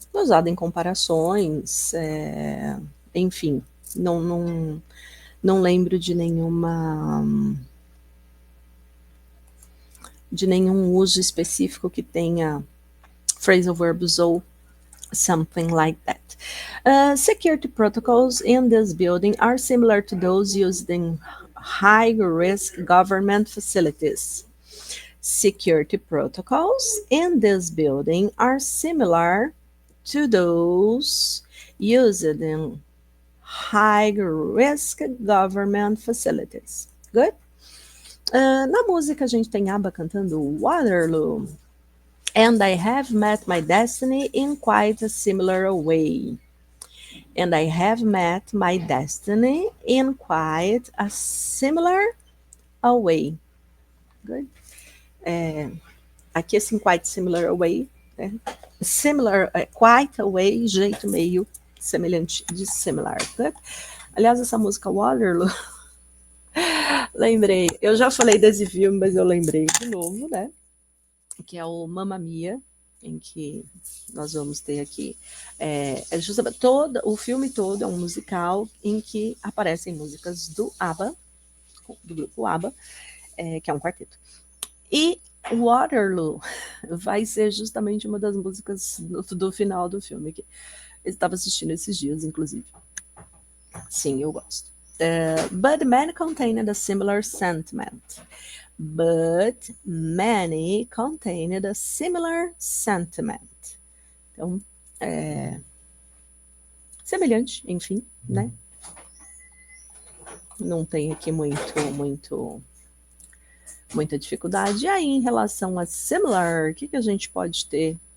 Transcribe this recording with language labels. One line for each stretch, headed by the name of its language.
Portuguese: Usado em comparações, enfim, não lembro de nenhum uso específico que tenha phrasal verbs ou
English: something like that. Security protocols in this building are similar to those used in high-risk government facilities. Security protocols in this building are similar to those used in high-risk government facilities. Good?
Portuguese: Na música a gente tem ABBA cantando Waterloo.
English: And I have met my destiny in quite a similar way. And I have met my destiny in quite a similar way. Good?
Portuguese: Aqui, assim,
English: quite similar way.
Portuguese: Né? Similar, quite a way, jeito meio semelhante de similar.
English: Good?
Portuguese: Aliás, essa música Waterloo, lembrei, eu já falei desse filme, mas eu lembrei de novo, né? Que é o Mamma Mia, em que nós vamos ter aqui, justamente o filme todo é um musical em que aparecem músicas do ABBA, do grupo ABBA, que é um quarteto. E Waterloo vai ser justamente uma das músicas do final do filme, que eu estava assistindo esses dias, inclusive. Sim, eu gosto.
English: But many contained a similar sentiment. But many contained a similar sentiment.
Portuguese: Então, semelhante, enfim, né? Não tem aqui muita dificuldade. E aí, em relação a similar, o que a gente pode ter?